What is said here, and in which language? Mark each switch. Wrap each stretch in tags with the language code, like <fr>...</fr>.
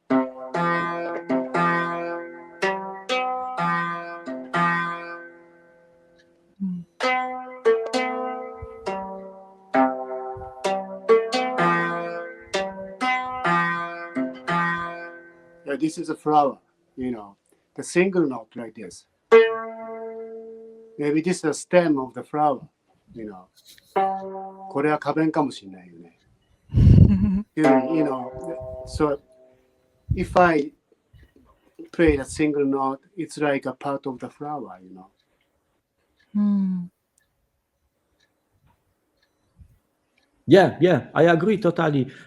<en>Yeah, this is a flower, you know. The single note like this. Maybe this is the stem of the flower, you know.</en> <ja>これは花弁かもしれないよね。</ja> <en>You know, so if I play a single note, it's like a part of the flower, you know. Yeah, I agree totally.</en>